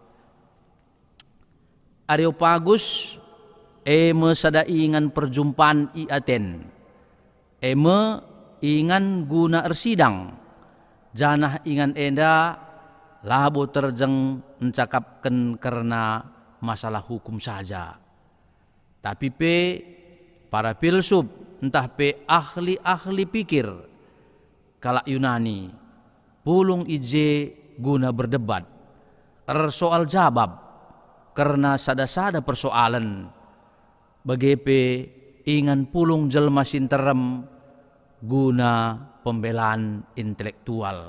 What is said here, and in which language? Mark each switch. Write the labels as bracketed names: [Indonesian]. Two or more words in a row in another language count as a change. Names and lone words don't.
[Batak Karo] Areopagus eme sada ingan perjumpaan i Aten. Eme ingan guna ersidang. Janah ingan enda labo terjeng [Indonesian] mencakapkan karena masalah hukum saja. [Batak Karo] Tapi pe [Indonesian] para filsuf [Batak Karo] entah pe [Indonesian] ahli-ahli pikir [Batak Karo] kalak Yunani pulung ije guna [Indonesian] berdebat soal jawab karena [Batak Karo] sada-sada [Indonesian] persoalan bagepe [Batak Karo] ingan pulung jelma sinterem [Indonesian] guna pembelaan intelektual.